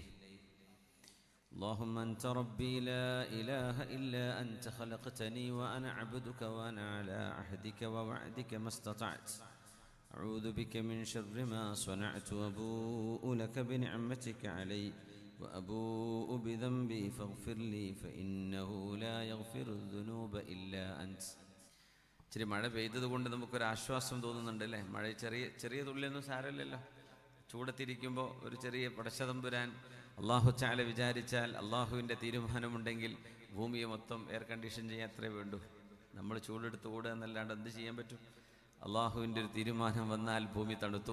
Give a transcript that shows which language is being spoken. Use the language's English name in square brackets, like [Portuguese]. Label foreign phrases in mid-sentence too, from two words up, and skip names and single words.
[Arabic] اللهم أنت ربي لا إله إلا أنت خلقتني وأنا عبدك وأنا على عهدك ووعدك ما استطعت. أعوذ بك من شر ما صنعت وأبوء لك بنعمتك علي وأبوء بذنبي فاغفر لي فإنه لا يغفر الذنوب إلا أنت. [Malayalam] ഇച്ചിരി മഴ പെയ്തത് കൊണ്ട് നമുക്കൊരാശ്വാസം തോന്നുന്നുണ്ട് അല്ലേ? മഴ ചെറിയ തുള്ളിയൊന്നും സാരമില്ലല്ലോ. ചൂടത്തിരിക്കുമ്പോൾ ഒരു ചെറിയ പടച്ചതമ്പുരാൻ അള്ളാഹു ചാല വിചാരിച്ചാൽ, അള്ളാഹുവിൻ്റെ തീരുമാനമുണ്ടെങ്കിൽ ഭൂമിയെ മൊത്തം [English] air condition [Malayalam] ചെയ്യാൻ അത്രേ വേണ്ടൂ. നമ്മൾ ചൂടെടുത്ത് ഓടുക എന്നല്ലാണ്ട് എന്ത് ചെയ്യാൻ പറ്റും? അള്ളാഹുവിൻ്റെ ഒരു തീരുമാനം വന്നാൽ ഭൂമി തണുത്തു.